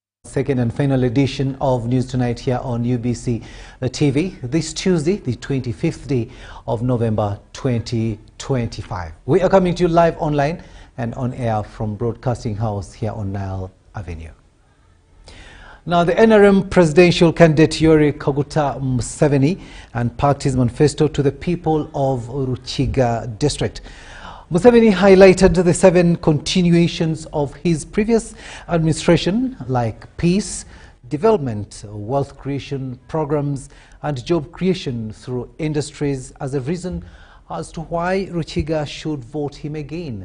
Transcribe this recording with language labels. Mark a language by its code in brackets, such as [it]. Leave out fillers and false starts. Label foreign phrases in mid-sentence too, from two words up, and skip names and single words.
[en] Second and final edition of News Tonight here on UBC TV this Tuesday, the 25th day of November 2025. We are coming to you live online and on air from Broadcasting House here on Nile Avenue. Now, the NRM presidential candidate Yoweri Kaguta Museveni unpacked his manifesto to the people of Ruchiga district. Museveni highlighted the 7 continuations of his previous administration, like peace, development, wealth creation programs, and job creation through industries as a reason as to why Ruchiga should vote him again.